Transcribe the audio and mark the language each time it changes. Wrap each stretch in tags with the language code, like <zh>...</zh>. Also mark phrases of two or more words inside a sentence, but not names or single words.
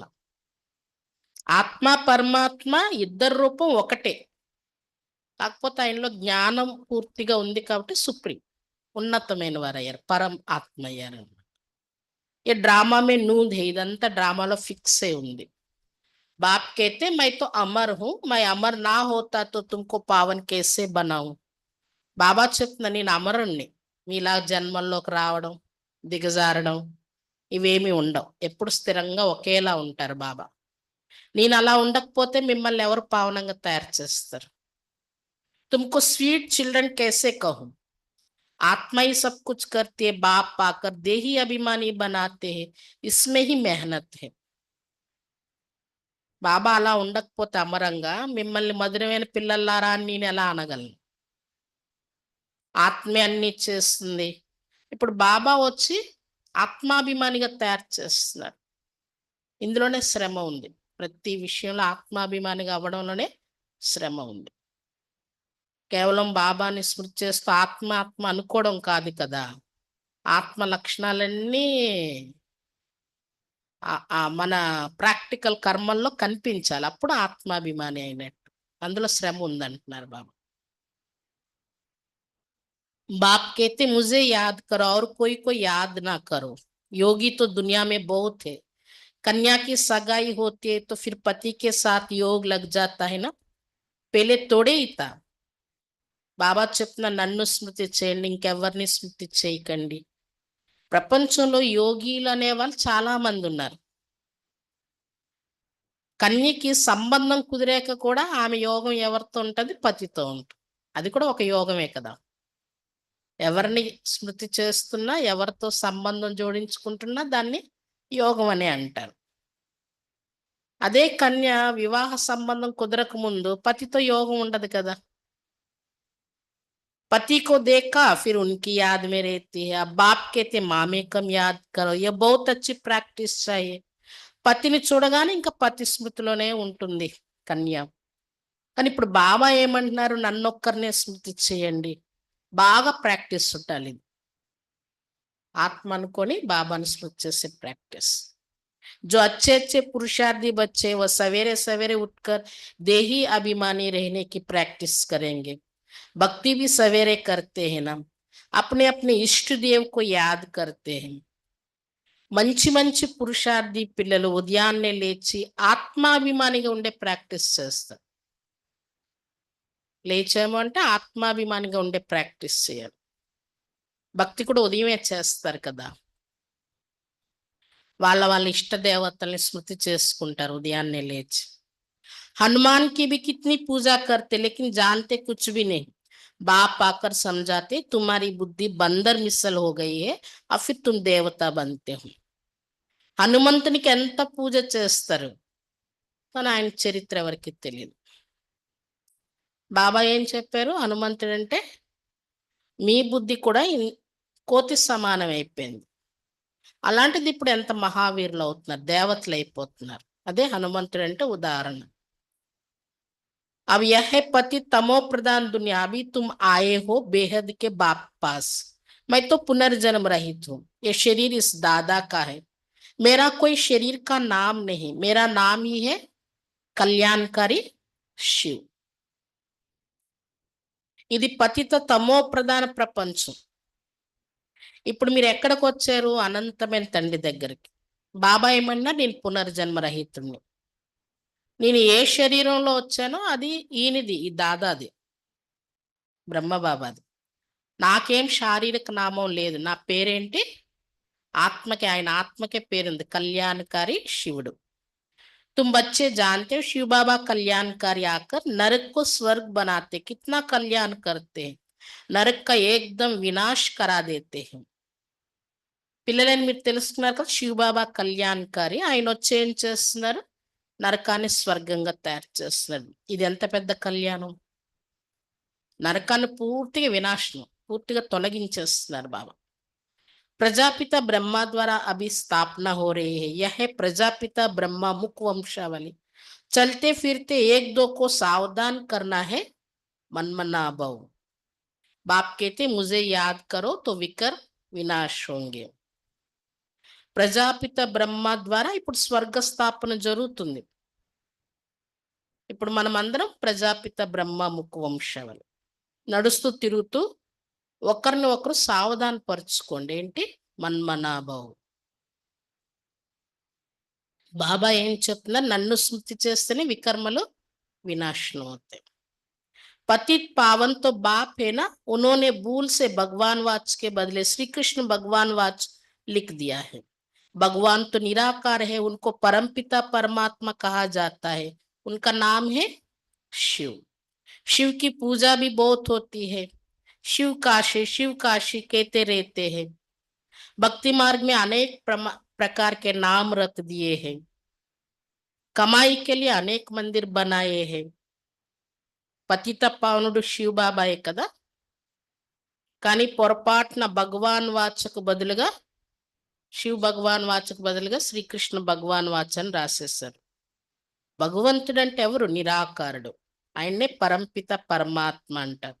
<te>ఆత్మ పరమాత్మ ఇద్దరు రూపం ఒకటే, కాకపోతే ఆయనలో జ్ఞానం పూర్తిగా ఉంది కాబట్టి సుప్రీం, ఉన్నతమైన వారు అయ్యారు, పరం ఆత్మ అయ్యారు.</te> <hi>ई ड्रामा में नूंद है,</hi> <te>ఇదంతా డ్రామాలో ఫిక్స్ అయి ఉంది.</te> <hi>बाप कहते मैं तो अमर हूं, मैं अमर ना होता तो तुमको पावन कैसे बनाऊं.</hi> <te>బాబా చెప్తున్నా, నేను అమరుణ్ణి, మీలా జన్మల్లోకి రావడం దిగజారడం ఇవేమి ఉండవు, ఎప్పుడు స్థిరంగా ఒకేలా ఉంటారు బాబా. నేను అలా ఉండకపోతే మిమ్మల్ని ఎవరు పావనంగా తయారు చేస్తారు.</te> <hi>तुमको</hi> <en>sweet children</en> <hi>कैसे कहूं, आत्मा ही सब कुछ करती है, बाप पाकर देही अभिमानी बनाते हैं, इसमें ही मेहनत है.</hi> <te>బాబా అలా ఉండకపోతే అమరంగా మిమ్మల్ని మధురమైన పిల్లలారా అని నేను ఎలా అనగలను? ఆత్మే అన్ని చేస్తుంది. ఇప్పుడు బాబా వచ్చి ఆత్మాభిమానిగా తయారు చేస్తున్నారు. ఇందులోనే శ్రమ ఉంది, ప్రతి విషయంలో ఆత్మాభిమానిగా అవ్వడంలోనే శ్రమ ఉంది. కేవలం బాబాని స్మృతి చేస్తూ ఆత్మ ఆత్మ అనుకోవడం కాదు కదా, ఆత్మ లక్షణాలన్నీ మన ప్రాక్టికల్ కర్మల్లో కనిపించాలి, అప్పుడు ఆత్మాభిమాని అయినట్టు. అందులో శ్రమ ఉందంటున్నారు బాబా.</te> <hi>बाप कहते मुझे याद करो और कोई को याद ना करो. योगी तो दुनिया में बहुत है. कन्या की सगाई होती है तो फिर पति के साथ योग लग जाता है ना, पहले तोड़े ही था.</hi> <te>బాబా చెప్పిన, నన్ను స్మృతి చేయండి, ఇంకెవరిని స్మృతి చేయకండి. ప్రపంచంలో యోగిలు అనేవాళ్ళు చాలా మంది ఉన్నారు. కన్యకి సంబంధం కుదిరాక కూడా ఆమె యోగం ఎవరితో ఉంటుంది? పతితో ఉంటుంది. అది కూడా ఒక యోగమే కదా. ఎవరిని స్మృతి చేస్తున్నా, ఎవరితో సంబంధం జోడించుకుంటున్నా దాన్ని యోగం అనే అంటారు. అదే కన్య వివాహ సంబంధం కుదరక ముందు పతితో యోగం ఉండదు కదా.</te> <hi>पति को देखा फिर उनकी याद में रहती है. अब बाप कहते माँ में कम याद करो, ये बहुत अच्छी ప్రాక్టీస్ चाहिए.</hi> <te>పతిని చూడగానే ఇంకా పతి స్మృతిలోనే ఉంటుంది కన్య. కానీ ఇప్పుడు బాబా ఏమంటున్నారు? నన్నొక్కరినే స్మృతి చేయండి, బాగా ప్రాక్టీస్ ఉండాలి. ఆత్మ అనుకొని బాబాను స్మృతి చేసే ప్రాక్టీస్.</te> <hi>जो अच्छे अच्छे पुरुषार्थी बच्चे वो सवेरे सवेरे उठकर देही अभिमानी रहने की प्रैक्टिस करेंगे. भक्ति भी सवेरे करते हैं ना, अपने अपने इष्ट देव को याद करते हैं.</hi> <te>మంచి మంచి పురుషార్థి పిల్లలు ఉదయాన్నే లేచి ఆత్మాభిమానిగా ఉండే ప్రాక్టీస్ చేస్తారు. లేచాము అంటే ఆత్మాభిమానిగా ఉండే ప్రాక్టీస్ చేయాలి. భక్తి కూడా ఉదయమే చేస్తారు కదా, వాళ్ళ వాళ్ళ ఇష్ట దేవతల్ని స్మృతి చేసుకుంటారు ఉదయాన్నే లేచి.</te> <hi>हनुमान की भी कितनी पूजा करते लेकिन जानते कुछ भी नहीं. बाप आकर समझाते तुम्हारी बुद्धि बंदर मिसल हो गई है, और फिर तुम देवता बनते हो.</hi> <te>హనుమంతునికి ఎంత పూజ చేస్తారు, కానీ ఆయన చరిత్ర ఎవరికి తెలియదు. బాబా ఏం చెప్పారు? హనుమంతుడు అంటే మీ బుద్ధి కూడా కోతి సమానం అయిపోయింది, అలాంటిది ఇప్పుడు ఎంత మహావీరులు అవుతున్నారు, దేవతలు అయిపోతున్నారు. అదే హనుమంతుడు అంటే ఉదాహరణ.</te> <hi>अब यह है पति तमो प्रधान दुनिया, अभी तुम आए हो बेहद के बाप पास, मैं तो पुनर्जन्म रहित हूँ, ये शरीर इस दादा का है, मेरा कोई शरीर का नाम नहीं, मेरा नाम ही है కళ్యాణకారి శివ్.</hi> <te>ఇది పతిత తమో ప్రధాన ప్రపంచం. ఇప్పుడు మీరు ఎక్కడికి వచ్చారు? అనంతమైన తండ్రి దగ్గరికి. బాబా ఏమన్నా, నేను పునర్జన్మ రహితుడిని, నేను ఏ శరీరంలో వచ్చానో అది ఈయనది, ఈ దాదాది, బ్రహ్మబాబాది. నాకేం శారీరక నామం లేదు. నా పేరేంటి? ఆత్మకి, ఆయన ఆత్మకే పేరుంది, కళ్యాణకారి శివుడు.</te> <hi>तुम बच्चे जानते हो शिव बाबा कल्याणकारी आकर नरक को स्वर्ग बनाते, कितना कल्याण करते हैं, नरक का एकदम विनाश करा देते हैं.</hi> <te>పిల్లలని మీరు తెలుసుకున్నారు కదా, శివ బాబా కళ్యాణకారి. ఆయన వచ్చి ఏం చేస్తున్నారు? నరకాన్ని స్వర్గంగా తయారు చేస్తున్నాడు. ఇది ఎంత పెద్ద కళ్యాణం! నరకాన్ని పూర్తిగా వినాశనం, పూర్తిగా తొలగించేస్తున్నారు బాబా.</te> <hi>प्रजापिता ब्रह्मा द्वारा अभी स्थापना हो रही है, यह है प्रजापिता ब्रह्मा मुख वंशावली, चलते फिरते एक दो को सावधान करना है, मनमना भव. बाप कहते मुझे याद करो तो विकर विनाश होंगे.</hi> <te>ప్రజాపిత బ్రహ్మ ద్వారా ఇప్పుడు స్వర్గ స్థాపన జరుగుతుంది. ఇప్పుడు మనం అందరం ప్రజాపిత బ్రహ్మ ముఖ వంశావళి, నడుస్తూ తిరుగుతూ ఒకరిని ఒకరు సావధాన పరుచుకోండి. ఏంటి? మన్మనాభావు. బాబా ఏం చెప్తున్నారు? నన్ను స్మృతి చేస్తేనే వికర్మలు వినాశనం అవుతాయి.</te> <hi>पतित पावन तो बाप है ना, उन्होंने भूल से भगवान वाच के बदले श्री कृष्ण भगवान वाच लिख दिया है. भगवान तो निराकार है, उनको परमपिता परमात्मा कहा जाता है, उनका नाम है शिव. शिव की पूजा भी बहुत होती है, शिव काशी कहते रहते हैं. भक्ति मार्ग में अनेक प्रकार के नाम रख दिए हैं, कमाई के लिए अनेक मंदिर बनाए हैं.</hi> <te>పతిత పావనుడు శివ బాబాయే కదా, కానీ పొరపాటున భగవాన్ వాచకు బదులుగా, శివ్ భగవాన్ వాచకు బదులుగా శ్రీకృష్ణ భగవాన్ వాచ్ అని రాసేశారు. భగవంతుడు అంటే ఎవరు? నిరాకారుడు. ఆయన్నే పరంపిత పరమాత్మ అంటారు.</te>